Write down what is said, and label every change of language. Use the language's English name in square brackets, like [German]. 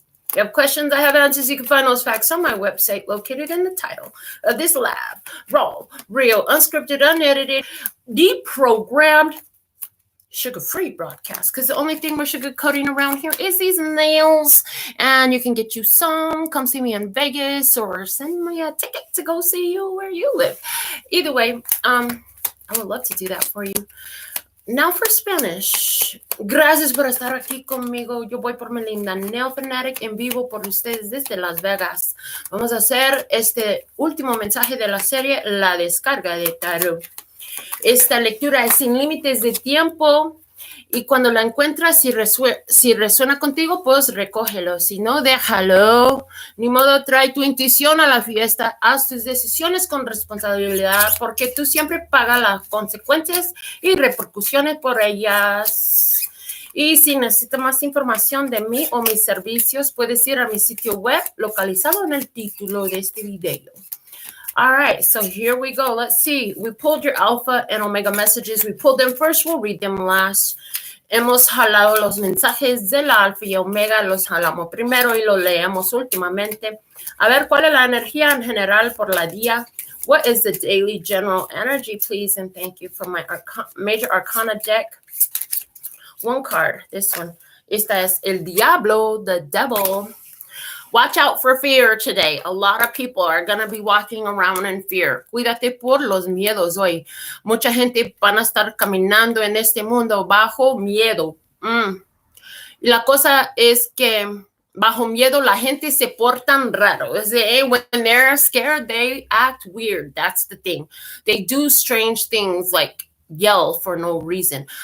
[English] If you have questions, I have answers. You can find those facts on my website located in the title of this live, raw, real, unscripted, unedited, deprogrammed, sugar-free broadcast. Because the only thing we're sugarcoating around here is these nails. And you can get you some. Come see me in Vegas or send me a ticket to go see you where you live. Either way, I would love to do that for you. Now for Spanish. [Spanish] Gracias por estar aquí conmigo. Yo voy por Melinda NailFanatic en vivo por ustedes desde Las Vegas. Vamos a hacer este último mensaje de la serie, la descarga de tarot. Esta lectura es sin límites de tiempo y cuando la encuentras, si resuena contigo, pues recógelo. Si no, déjalo. Ni modo, trae tu intuición a la fiesta. Haz tus decisiones con responsabilidad porque tú siempre pagas las consecuencias y repercusiones por ellas. Y si necesitas más información de mí o mis servicios, puedes ir a mi sitio web localizado en el título de este video. [English] All right, so here we go. Let's see. We pulled your alpha and omega messages. We pulled them first. We'll read them last. [Spanish] Hemos jalado los mensajes de la alfa y omega. Los jalamos primero y los leemos últimamente. A ver, ¿cuál es la energía en general por la día? [English] What is the daily general energy, please? And thank you for my major arcana deck. One card, this one. [Spanish] Esta es el diablo, [English] the devil. Watch out for fear today. A lot of people are going to be walking around in fear. [Spanish] Cuídate por los miedos hoy. Mucha gente van a estar caminando en este mundo bajo miedo. Y la cosa es que bajo miedo la gente se portan raro. [English] When they're scared, they act weird. That's the thing. They do strange things like yell for no reason.